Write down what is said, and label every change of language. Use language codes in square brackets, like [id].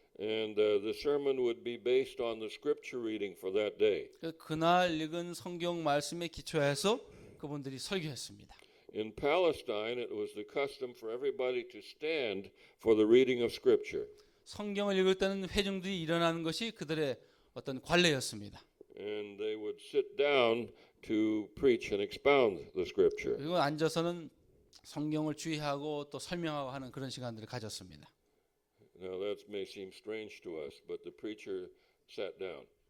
[en] And the sermon would be based on the scripture reading for that day. [ko] 그날 읽은 성경 말씀에 기초해서 그분들이 설교했습니다. [en] In Palestine, it was the custom for everybody to stand for the reading of scripture. [ko] 성경을 읽을 때는 회중들이 일어나는 것이 그들의 어떤 관례였습니다. [en] And they would sit down to preach and expound the scripture. [ko] 그리고 앉아서는 성경을 주의하고 또 설명하고 하는 그런 시간들을 가졌습니다. [en] Now that may seem strange to us, but the preacher sat down.